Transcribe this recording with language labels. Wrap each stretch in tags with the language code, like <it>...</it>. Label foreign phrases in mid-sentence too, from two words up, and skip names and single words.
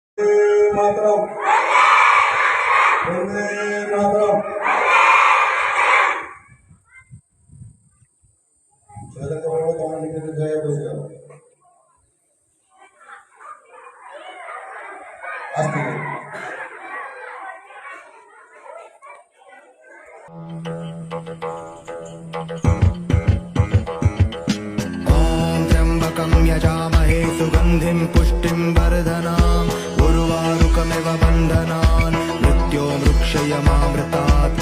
<sa>मातरम वंदे मातरम।</sa> <bn>ছেলেদেরকে বলবো তোমরা নিজেদের জায়গায় বসে যাও। আস্তে করে।</bn> <sa>ओम त्र्यंबकं यजामहे सुगंधिं पुष्टिं वर्धनाम् उर्वारुकमिव बन्धनान् मृत्योर्मुक्षयमामृतात्।</sa>